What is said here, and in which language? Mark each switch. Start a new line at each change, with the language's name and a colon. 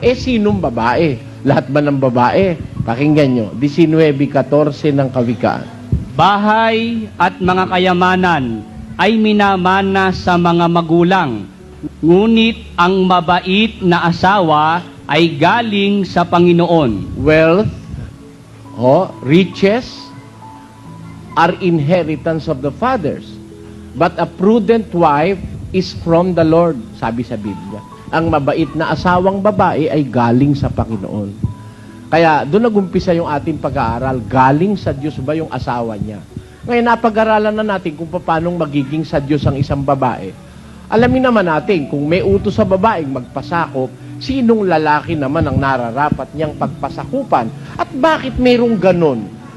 Filipino: Sinong babae? Lahat ba ng babae? Pakinggan nyo, 19:14 ng Kawikaan. Bahay at mga kayamanan ay minamana sa mga magulang, ngunit ang mabait na asawa ay galing sa Panginoon.
English: Wealth, riches, are inheritance of the fathers, but a prudent wife is from the Lord,
Filipino: sabi sa Biblia. Ang mabait na asawang babae ay galing sa Panginoon. Kaya doon nagumpisa yung ating pag-aaral, galing sa Diyos ba yung asawa niya? Ngayon napag-aralan na natin kung paano magiging sa Diyos ang isang babae. Alamin naman natin kung may utos sa babaeng magpasakop, sinong lalaki naman ang nararapat niyang pagpasakupan at bakit mayroong ganon?